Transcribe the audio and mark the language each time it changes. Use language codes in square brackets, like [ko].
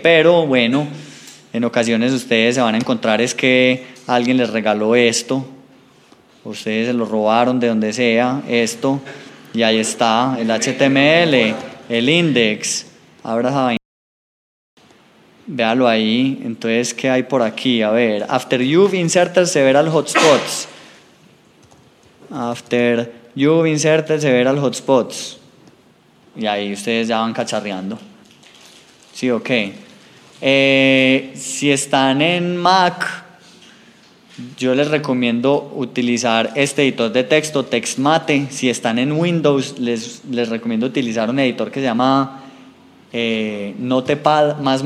[es] Pero bueno, en ocasiones ustedes se van a encontrar es que alguien les regaló esto, ustedes se lo robaron de donde sea, esto, y ahí está el HTML, el index. Abra esa vaina. Véalo ahí. Entonces, ¿qué hay por aquí? [en] A ver, after you've inserted several hotspots. After you've inserted several hotspots. [es] Y ahí ustedes ya van cacharreando. Sí, ok. Si están en Mac, yo les recomiendo utilizar este editor de texto, TextMate. Si están en Windows, les recomiendo utilizar un editor que se llama Notepad++.